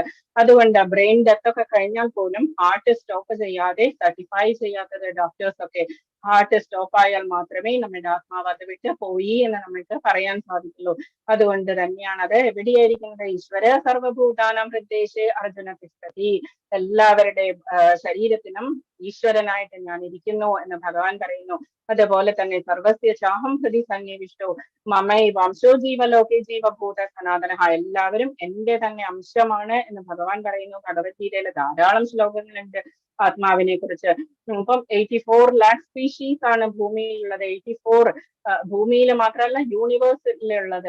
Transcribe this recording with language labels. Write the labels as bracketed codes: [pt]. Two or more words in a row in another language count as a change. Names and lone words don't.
[ml] അതുകൊണ്ട് [en] brain death [ml] ഒക്കെ കഴിഞ്ഞാൽ പോലും [en] heart stop [ml] ചെയ്യാതെ സർട്ടിഫൈ ചെയ്യാത്തത് ഡോക്ടേഴ്സ് ഒക്കെ, [en] heart stop [ml] ആയാൽ മാത്രമേ നമ്മുടെ ആത്മാവ് അത് വിട്ട് പോയി എന്ന് നമുക്ക് പറയാൻ സാധിക്കുള്ളൂ. അതുകൊണ്ട് തന്നെയാണ് അത് എവിടെയായിരിക്കുന്നത്? [sa] ഈശ്വര സർവഭൂതാനാം ഹൃദയേ അർജുന തിഷ്ഠതി, [ml] എല്ലാവരുടെ ശരീരത്തിനും ഈശ്വരനായിട്ട് ഞാൻ ഇരിക്കുന്നു എന്ന് ഭഗവാൻ പറയുന്നു. അതുപോലെ തന്നെ [sa] സർവസ്യ ചാഹം ഹൃദി സന്നിവിഷ്ടോ മമൈ വംശോ ജീവലോകെ ജീവഭൂത സനാതന, [ml] എല്ലാവരും എന്റെ തന്നെ അംശമാണ് എന്ന് ഭഗവാൻ പറയുന്നു. ഭഗവത്ഗീതയിലെ ധാരാളം ശ്ലോകങ്ങളുണ്ട് ആത്മാവിനെ കുറിച്ച്. ഇപ്പം 84 lakh സ്പീഷീസ് ആണ് ഭൂമിയിലുള്ളത്. 84 ഭൂമിയിൽ മാത്രമല്ല യൂണിവേഴ്സിലുള്ളത്.